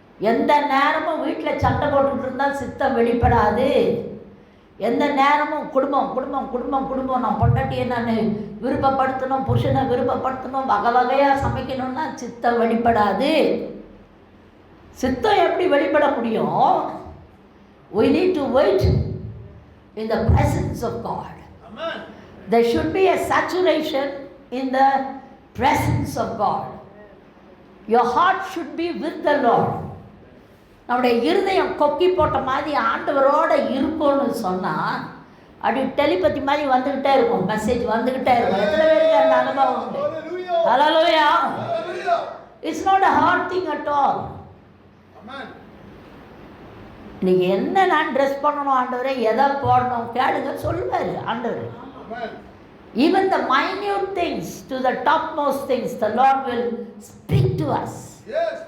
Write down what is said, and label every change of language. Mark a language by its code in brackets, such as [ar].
[ta] எந்த நேரமும் வீட்டில் சண்டை போட்டுக்கிட்டு இருந்தால் சித்தம் வெளிப்படாது. எந்த நேரமும் குடும்பம் நான் பொண்டாட்டியை நான் விருப்பப்படுத்தணும், புருஷனை விருப்பப்படுத்தணும், வகையாக சமைக்கணும்னா சித்தம் வெளிப்படாது. சித்தம் எப்படி வெளிப்பட முடியும்? [en] We need to wait in the presence of God. Amen. There should be a saturation in the presence of God. Your heart should be with the Lord. [ta] நம்முடைய இருதயம் கொக்கி போட்ட மாதிரி ஆண்டவரோட இருக்கும்னு சொன்னால் அப்படி டெலிபதி மாதிரி வந்துக்கிட்டே இருக்கும், மெசேஜ் வந்துக்கிட்டே இருக்கும். எத்தனை பேருக்கு அந்த அனுபவம் உண்டு? ஹல்லேலூயா. [en] It's not a hard thing at all. [ta] நீங்கள் என்ன நான் ட்ரெஸ் பண்ணணும் ஆண்டவரே, எதை போடணும் கேளுங்க, சொல்லுவார் ஆண்டவர். [en] Even the minute things to the topmost things, the Lord will speak to us. Yes.